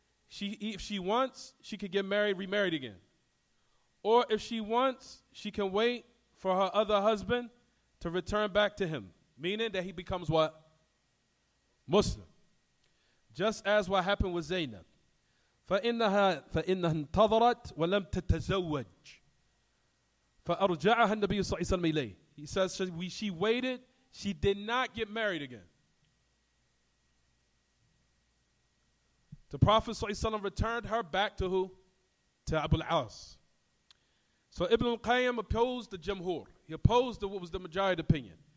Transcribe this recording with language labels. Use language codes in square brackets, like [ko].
[en] If she wants, she could get married, remarried again. Or if she wants, she can wait for her other husband to return back to him, meaning that he becomes what? Muslim. Just as what happened with Zaynab. [ar] فإنها انتظرت ولم تتزوج فأرجعها النبي صلى الله عليه وسلم إليه. [en] He says she waited, she did not get married again. The Prophet ﷺ returned her back to who? To Abu al-As. So Ibn al-Qayyim opposed the Jamhur. He opposed what was the majority opinion.